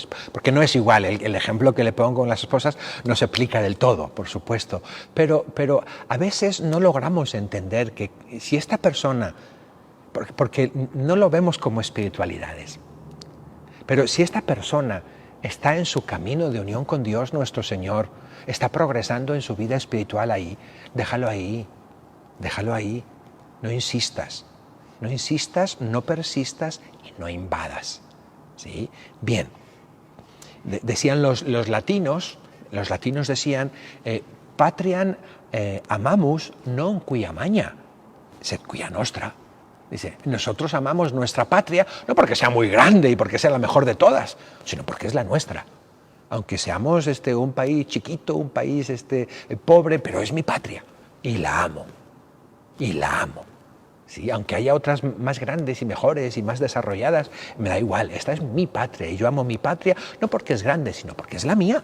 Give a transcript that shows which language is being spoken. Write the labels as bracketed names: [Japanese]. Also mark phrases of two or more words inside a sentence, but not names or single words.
[Spanish] Porque no es igual, el ejemplo que le pongo con las esposas no se aplica del todo, por supuesto, pero a veces no logramos entender que si esta persona, porque no lo vemos como espiritualidades, pero si esta persona está en su camino de unión con Dios nuestro Señor, está progresando en su vida espiritual ahí, déjalo ahí, no insistas. No insistas, no persistas y no invadas, ¿sí? Bien, decían los latinos decían, [Latin] patriam amamus non quia magna, sed quia nostra. [Spanish] Dice, nosotros amamos nuestra patria no porque sea muy grande y porque sea la mejor de todas, sino porque es la nuestra. Aunque seamos un país chiquito, un país pobre, pero es mi patria y la amo, Sí, aunque haya otras más grandes y mejores y más desarrolladas, me da igual, esta es mi patria y yo amo mi patria no porque es grande, sino porque es la mía.